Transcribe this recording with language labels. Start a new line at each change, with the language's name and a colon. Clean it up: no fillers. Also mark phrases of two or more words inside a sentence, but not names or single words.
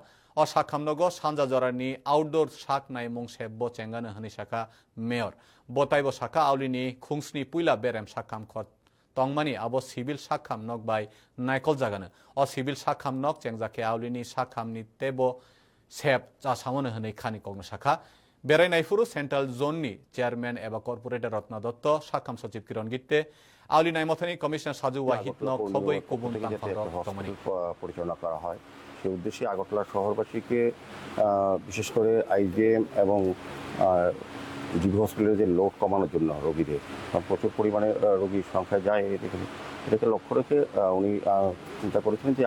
Kok Borok: o sakhamnogo sanja jarani outdoor sak nai mung sebbo chengana hani saka mayor botaibo saka aulini khungsni puila berem sakham khot Tongmani abo civil sakham nok by naikol jagana o civil sakham nok chengjake aulini sakhamni tebo sep jasamone hane khani kogno sakha berai naifuru
English: central zone
Kok Borok: ni chairman eba corporator Ratna Dotto sakham sachiv Kiran Gitte auli naimotani commissioner Saju Wahid nok khoboi kobun tongmani
Bangla: পরিচালনা করা হয় সেই উদ্দেশ্যে আগরতলা শহরবাসীকে বিশেষ করে আইজিএম এবং জিবি হসপিটালে যে লোড কমানোর জন্য রোগীদের প্রচুর পরিমাণে রোগীর সংখ্যা যায় এটাকে লক্ষ্য রেখে উনি চিন্তা করেছিলেন যে